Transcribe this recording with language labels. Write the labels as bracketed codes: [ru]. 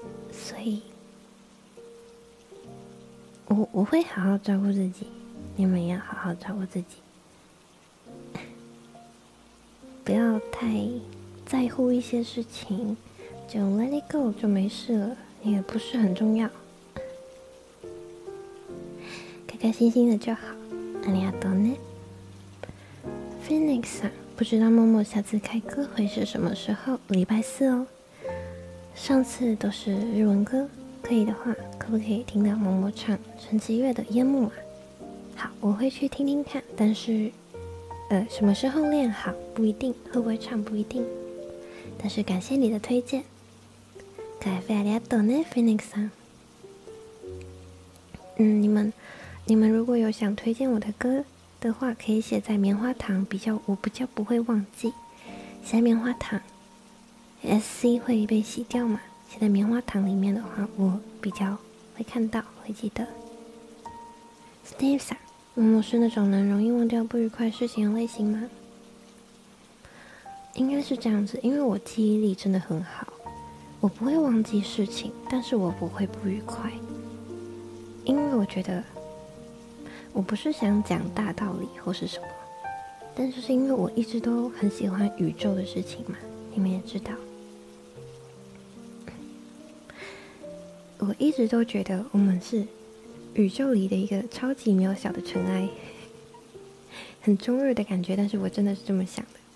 [zh] 所以我会好好照顾自己，你们也要好好照顾自己，不要太在乎一些事情，就 [en] let it go [zh] 就没事了，也不是很重要，开开心心的就好。 [ja] ありがとうね。 [zh] Phoenix さん，不知道默默下次开歌会是什么时候？礼拜四哦。上次都是日文歌，可以的话，可不可以听到默默唱陈绮月的《烟幕》啊？好，我会去听听看，但是什么时候练好不一定，会不会唱不一定。但是感谢你的推荐。 [ja] ありがとうね、Phoenix さん。 [zh] 你们如果有想推荐我的歌的话，可以写在棉花糖，我比较不会忘记。写在棉花糖 ，SC 会被洗掉嘛？写在棉花糖里面的话，我比较会看到，会记得。 Steve さん，默默是那种能容易忘掉不愉快事情的类型吗？应该是这样子，因为我记忆力真的很好，我不会忘记事情，但是我不会不愉快，因为我觉得我不是想讲大道理或是什么，但是因为我一直都很喜欢宇宙的事情嘛，你们也知道，我一直都觉得我们是宇宙里的一个超级渺小的尘埃，很中二的感觉，但是我真的是这么想的。